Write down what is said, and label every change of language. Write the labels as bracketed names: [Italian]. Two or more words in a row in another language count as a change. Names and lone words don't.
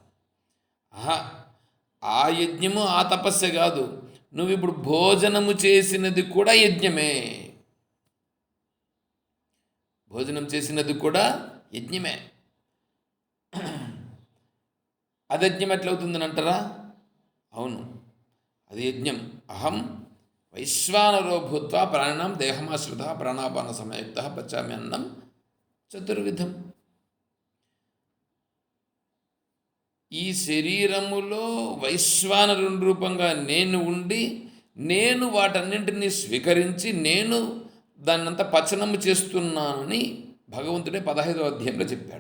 [Telugu] ఆ యజ్ఞము, ఆ తపస్సే కాదు, నువ్వు ఇప్పుడు భోజనము చేసినది కూడా యజ్ఞమే. భోజనం చేసినది కూడా యజ్ఞమే. అది యజ్ఞం ఎట్లవుతుందని అంటారా? అవును, అది యజ్ఞం. [Sanskrit] అహం వైశ్వానరో భూత్వా ప్రాణినాం దేహమాశ్రిత ప్రాణాపాన సమయుక్త పచ్చామి అన్నం చతుర్విధం. [Telugu] ఈ శరీరములో వైశ్వానరుని రూపంగా నేను ఉండి, నేను వాటన్నింటినీ స్వీకరించి, నేను దాన్నంతా పచనము చేస్తున్నానని భగవంతుడే 15వ అధ్యాయంలో చెప్పాడు.